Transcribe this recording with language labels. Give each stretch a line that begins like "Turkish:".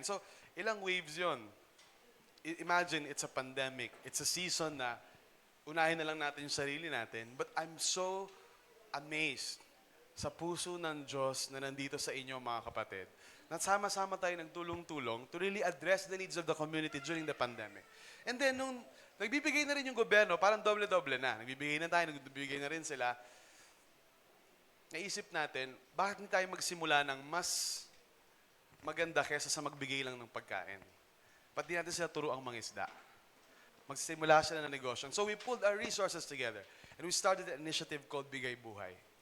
Filipino: So, ilang waves yon.
English: Imagine, it's a pandemic.
Filipino: It's a season na unahin na lang natin yung sarili natin.
English: But I'm so amazed
Filipino: sa puso ng Diyos na nandito sa inyo,
English: mga kapatid.
Filipino: Nagsama-sama tayo nagtulong-tulong
English: to really address the needs of the community during the pandemic.
Filipino: And then, nung nagbibigay na rin yung gobyerno, parang doble-doble na. Nagbibigay na tayo, nagbibigay na rin sila. Naisip natin, bakit hindi tayo magsimula ng mas maganda kaysa sa magbigay lang ng pagkain? Pati natin sila turuang mangisda. Magsimula sila ng negosyo.
English: So we pulled our resources together and we started an initiative called Bigay Buhay.